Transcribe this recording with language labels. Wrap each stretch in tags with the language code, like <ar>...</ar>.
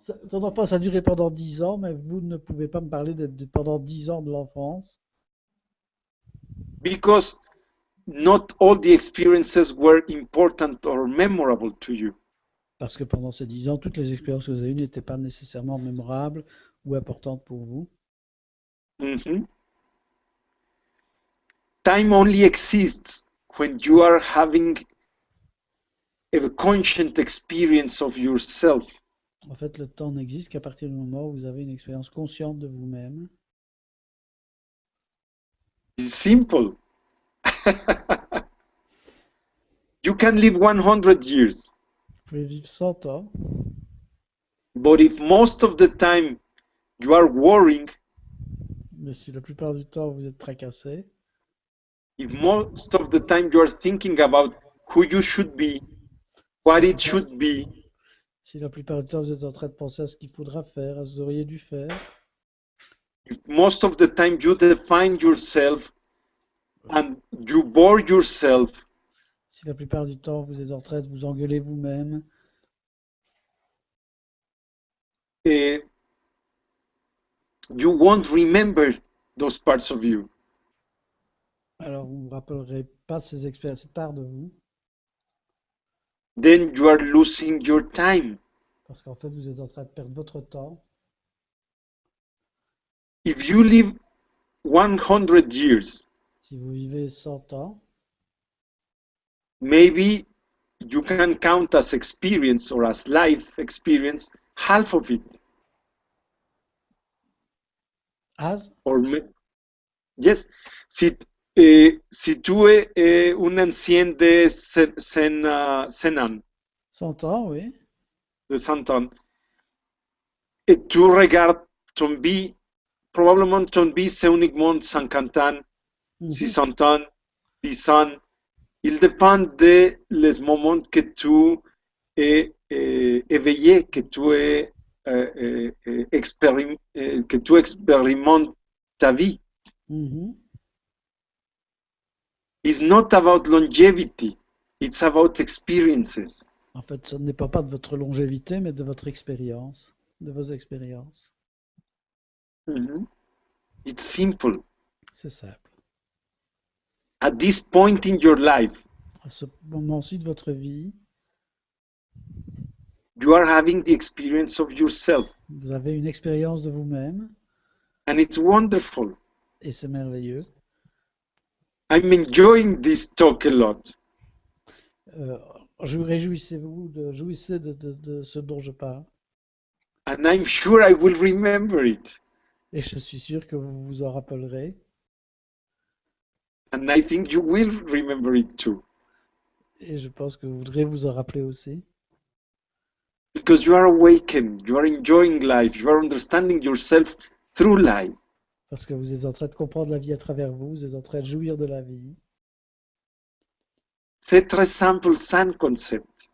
<fr>Ton enfance a duré pendant 10 ans, mais vous ne pouvez pas me parler pendant 10 ans de l'enfance.</fr> <en>because not all the experiences were important or memorable to you.</en> <fr>Parce que pendant ces 10 ans, toutes les expériences que vous avez eues n'étaient pas nécessairement mémorables ou importantes pour vous. Mhm.</fr> <en>Time only exists when you are having a conscient experience of yourself.</en> <fr>En fait, le temps n'existe qu'à partir du moment où vous avez une expérience consciente de vous-même.</fr> <en>It's simple. You can live 100 years,</en> <fr>Vous pouvez vivre 100 ans,</fr> <en>but if most of the time you are worrying,</en> <fr>mais si la plupart du temps vous êtes tracassé,</fr> <en>if most of the time you are thinking about who you should be, what it should be,</en> <fr>si la plupart du temps vous êtes en train de penser à ce qu'il faudra faire, à ce que vous auriez dû faire,</fr> <en>if most of the time you define yourself and you bore yourself,</en> <fr>si la plupart du temps vous êtes en train de vous engueuler vous-même,</fr> <en>you won't remember those parts of you.</en> <fr>alors vous ne vous rappellerez pas de ces expériences, cette part de vous,</fr> <en>Then you are losing your time.</en> <fr>parce qu'en fait vous êtes en train de perdre votre temps.</fr> <en>If you live 100 years,</en> <fr>Si vous vivez 100 ans,</fr> <en>maybe you can count as experience or as life experience half of it, as, or Yes.</en> <fr>Si tu es un ancien de 100 ans, 100 ans, oui. de 100 ans, et tu regardes ton vie, probablement ton vie c'est uniquement 50 ans, 60 ans, 10 ans. Il dépend de les moments que tu es éveillé, que tu es que tu expérimentes ta vie.</fr> <en>It's not about longevity, it's about experiences.</en> <fr>En fait, ce n'est pas de votre longévité, mais de votre expérience, de vos expériences.</fr> <en>It's simple.</en> <fr>C'est simple.</fr> <en>At this point in your life,</en> <fr>À ce moment-ci de votre vie,</fr> <en>you are having the experience of yourself,</en> <fr>vous avez une expérience de vous-même,</fr> <en>and it's wonderful.</en> <fr>et c'est merveilleux.</fr> <en>I'm enjoying this talk a lot.</en> <fr>Jouissez de ce dont je parle.</fr> <en>And I'm sure I will remember it.</en> <fr>Et je suis sûr que vous vous en rappellerez.</fr> <en>And I think you will remember it too.</en> <fr>Et je pense que vous voudrez vous en rappeler aussi.</fr> <en>Because you are awakened, you are enjoying life, you are understanding yourself through life.</en> <fr>Parce que vous êtes en train de comprendre la vie à travers vous, vous êtes en train de jouir de la vie. C'est très simple, sans concept.</fr>